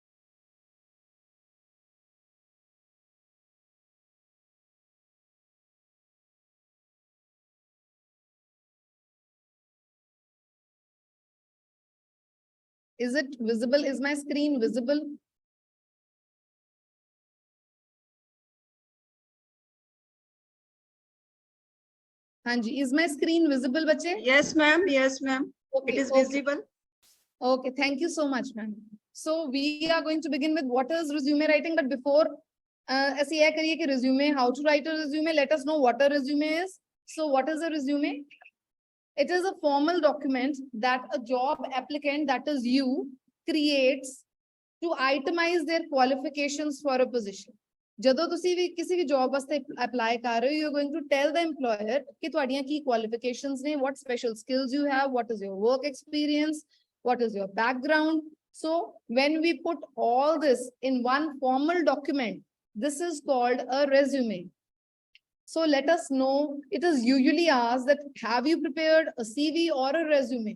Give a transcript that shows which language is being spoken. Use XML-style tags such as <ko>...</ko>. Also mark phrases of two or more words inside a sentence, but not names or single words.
<en>Is it visible? Is my screen visible?</en> <hi>हाँ जी,</hi> <en>is my screen visible बच्चे? Yes, ma'am. Yes, ma'am. Okay, It is okay. visible. Okay, thank you so much, ma'am. So we are going to begin with what is resume writing, but before</en> <hi>ऐसे यह करिए कि</hi> <en>resume, how to write a resume, let us know what a resume is. So what is a resume? It is a formal document that a job applicant, that is you, creates to itemize their qualifications for a position.</en> <pa>ਜਦੋਂ ਤੁਸੀਂ ਵੀ ਕਿਸੇ ਵੀ ਜੌਬ ਵਾਸਤੇ ਅਪਲਾਈ ਕਰ ਰਹੇ ਹੋ,</pa> <en>you are going to tell the EMPLOYER</en> <pa>ਕਿ ਤੁਹਾਡੀਆਂ ਕੀ ਕੁਆਲੀਫਿਕੇਸ਼ਨਸ ਨੇ,</pa> <en>what special skills you have, what is your work experience, what is your background. So when we put all this in one formal document, this is called a resume. So let us know, it is usually asked that have you prepared a CV or a resume?</en>